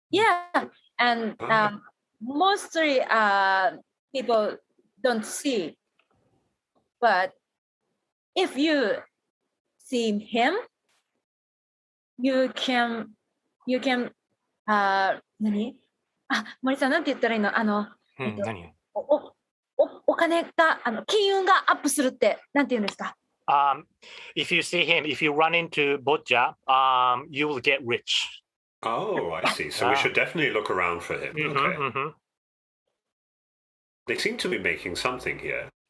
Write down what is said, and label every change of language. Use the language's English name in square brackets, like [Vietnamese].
[English] Yeah, and mostly people don't see, but if you see him, you can [Japanese] 何？森さんなんて言ったらいいの？何？お金が金運がアップするってなんて言うんですか？ [English] If you see him, if you run into Bodja, you will get rich. Oh, I see. So we should definitely look around for him. Okay. They seem to be making something here.